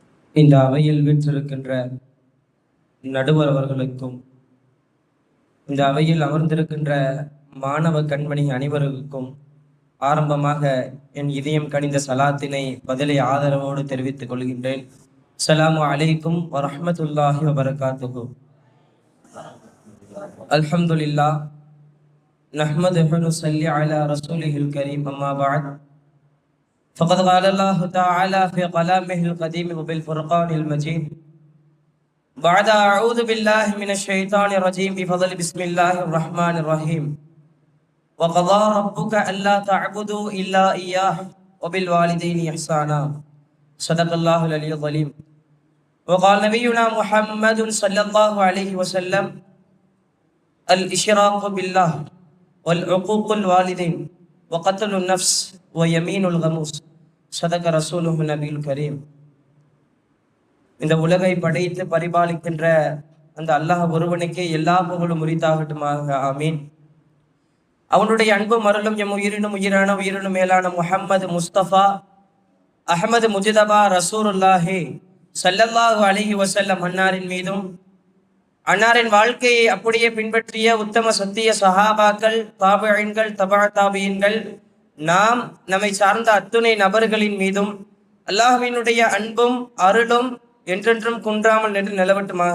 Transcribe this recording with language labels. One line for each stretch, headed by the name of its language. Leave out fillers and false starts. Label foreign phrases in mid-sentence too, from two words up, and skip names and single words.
Tamil: இந்த அவையில் வீற்றிருக்கின்ற நடுவர் அவர்களுக்கும், இந்த அவையில் அமர்ந்திருக்கின்ற மாணவ கண்மணி அனைவருக்கும் ஆரம்பமாக என் இதயம் கனிந்த சலாத்தினை பதிலை ஆதரவோடு தெரிவித்துக் கொள்கின்றேன்.
Arabic: السلام عليكم ورحمة الله وبركاته. الحمد لله نحمده ونصلي على رسوله الكريم. أما بعد. فقد قال الله تعالى في كلامه القديم وبالفرقان المجيد بعد أعوذ بالله من الشيطان الرجيم بفضل بسم الله الرحمن الرحيم وقضى ربك ألا تعبدوا إلا إياه وبالوالدين إحسانا صدق الله العلي العظيم. وقال نبينا محمد صلى الله عليه وسلم الإشراك بالله والعقوق الوالدين وقتل النفس ويمين الغموس صدق رسوله النبي الكريم.
Tamil: இந்த உலகை படைத்து பரிபாலிக்கின்ற அந்த அல்லாஹ் ஒருவனுக்கே எல்லா புகழும் உரித்தாகட்டுமாக. ஆமீன். அவனுடைய அன்பும் அருளும் எம் உயிரினும் மேலான முஹம்மது முஸ்தபா அஹமது முஜிதபா
Arabic: رسول الله صلى الله عليه وسلم
Tamil: அன்னாரின் மீதும், அன்னாரின் வாழ்க்கையை அப்படியே பின்பற்றிய உத்தம சத்திய சஹாபாக்கள், தாபிஈன்கள், தபா தாபிஈன்கள், நாம் நம்மை சார்ந்த அத்துணை நபர்களின் மீதும் அல்லாஹ்வினுடைய அன்பும் அருளும் என்றென்றும் குன்றாமல் நின்று நிலவட்டுமாக.